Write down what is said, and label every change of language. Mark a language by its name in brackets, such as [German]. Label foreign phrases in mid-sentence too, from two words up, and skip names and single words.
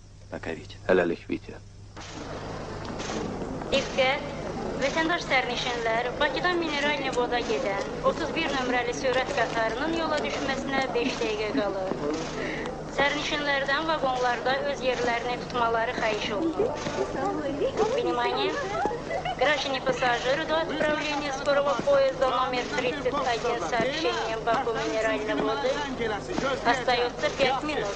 [Russian] Пока, Витя. [Azerbaijani] Hələlik, Vitya. Diqqət! Vətəndaş sərnişinlər Bakıdan Mineralni Voda gedən 31 nömrəli sürət qatarının yola düşməsinə 5 dəqiqə qalır. Sərnişinlərdən vaqonlarda öz yerlərini tutmaları xahiş olunur. [Russian] Внимание! Граждане пассажиры до отправления скорого поезда номер 31 с сообщением Баку Минеральной воды остается 5 минут.